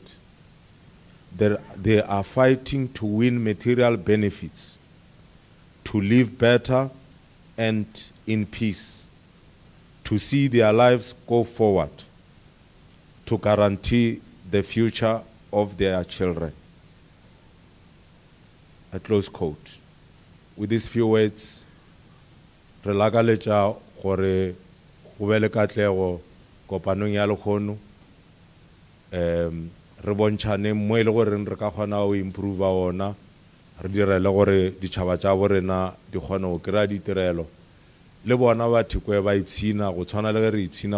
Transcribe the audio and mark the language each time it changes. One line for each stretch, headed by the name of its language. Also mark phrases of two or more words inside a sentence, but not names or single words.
English: They are fighting to win material benefits, to live better and in peace, to see their lives go forward, to guarantee the future of their children." A close quote. With these few words,
Northern Sotho: re lakaletša gore go be le katlego kopanong ya lekgono re bontšhane mo e le goreng re ka kgona go improve ona re direle gore ditšhaba tša borena di kgone go kry-a ditirelo le bona ba thekwe ba ipshina go tshwana le ge re ipshina